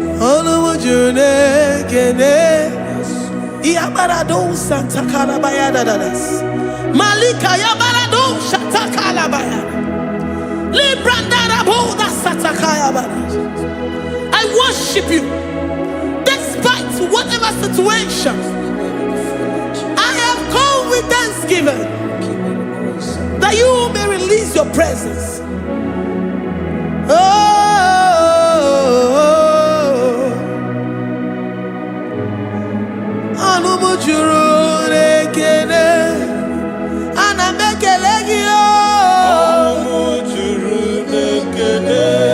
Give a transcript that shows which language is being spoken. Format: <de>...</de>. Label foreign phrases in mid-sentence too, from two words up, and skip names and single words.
<ig>Olu m juru n'ekele. Iyabarado Santa Karabaya Dadadas. Malika Yabarado Shata Kalabaya. Libranda Raboda Sata Kayabara.</ig> <en>I worship you. Despite whatever situation, I have come with thanksgiving that you may release your presence.</en> <ig>Oh, ọnụ m juru n'ekele. Ana m ekele gị, o. Ọnụ m juru n'ekele.</ig>